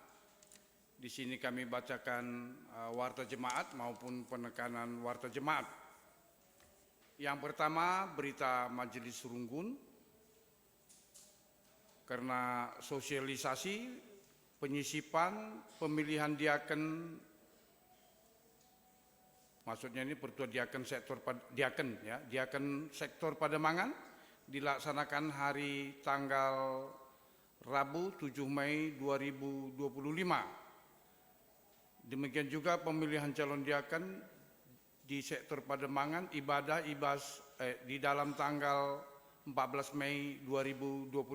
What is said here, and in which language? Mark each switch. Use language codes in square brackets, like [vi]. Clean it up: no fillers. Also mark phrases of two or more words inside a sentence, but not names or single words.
[id] Di sini kami bacakan warta jemaat maupun penekanan warta jemaat. Yang pertama, berita Majelis Runggun. Karena sosialisasi, penyisipan, pemilihan diaken, maksudnya ini pertua diaken sektor diaken sektor Pademangan, dilaksanakan hari tanggal Rabu 7 Mei 2025. Demikian juga pemilihan calon diaken di sektor Pademangan ibadah di dalam tanggal 14 Mei 2025.